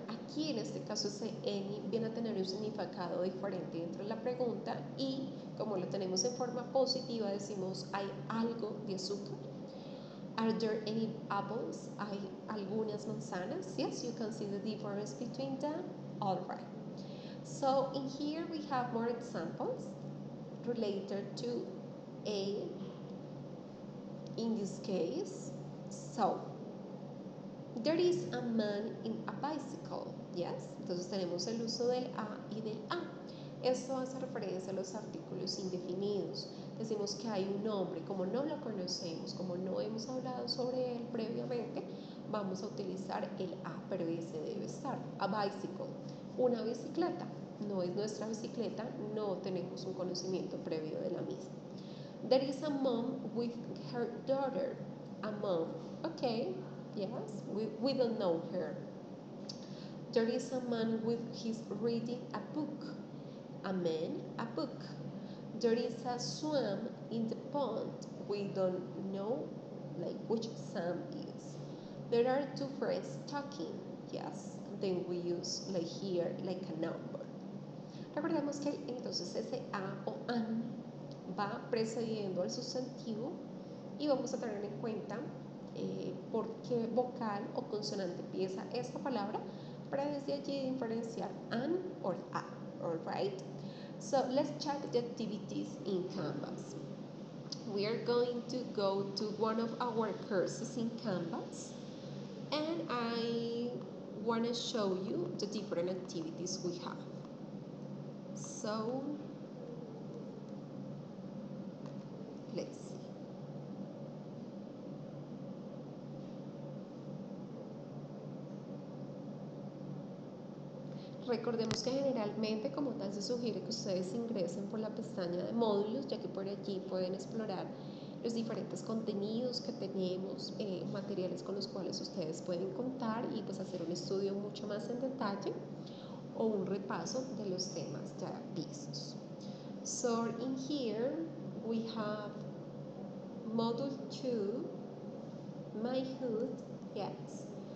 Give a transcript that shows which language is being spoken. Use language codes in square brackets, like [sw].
[es] Aquí en este caso ese [en] any [es] viene a tener un significado diferente dentro de la pregunta y como lo tenemos en forma positiva decimos hay algo de azúcar. [en] Are there any apples? [es] ¿Hay algunas manzanas? [en] Yes, you can see the difference between them. All right. So in here we have more examples related to a, in this case. So, there is a man in a bicycle. Yes, [es] entonces tenemos el uso del a y del a. Esto hace referencia a los artículos indefinidos. Decimos que hay un hombre, como no lo conocemos, como no hemos hablado sobre él previamente, vamos [en] a [es] utilizar el a, pero ese debe estar. [en] A bicycle, [es] una bicicleta. No es nuestra bicicleta, no tenemos un conocimiento previo de la misma. [en] There is a mom with her daughter. A mom, okay, yes, we don't know her. There is a man with his reading a book. A man, a book. There is a swam in the pond. We don't know like which Sam is. There are two friends talking. Yes, then we use like here like a number. [es] Recordemos que entonces ese a o an va precediendo al sustantivo y vamos a tener en cuenta por qué vocal o consonante empieza esta palabra para desde allí diferenciar an or a. [en] All right. So let's check the activities in Canvas. We are going to go to one of our courses in Canvas and I want to show you the different activities we have. So let's see. [es] Recordemos que generalmente como tal se sugiere que ustedes ingresen por la pestaña de módulos, ya que por allí pueden explorar los diferentes contenidos que tenemos, materiales con los cuales ustedes pueden contar y pues hacer un estudio mucho más en detalle o un repaso de los temas ya vistos. [en] So in here we have Module 2, My Hood, yes.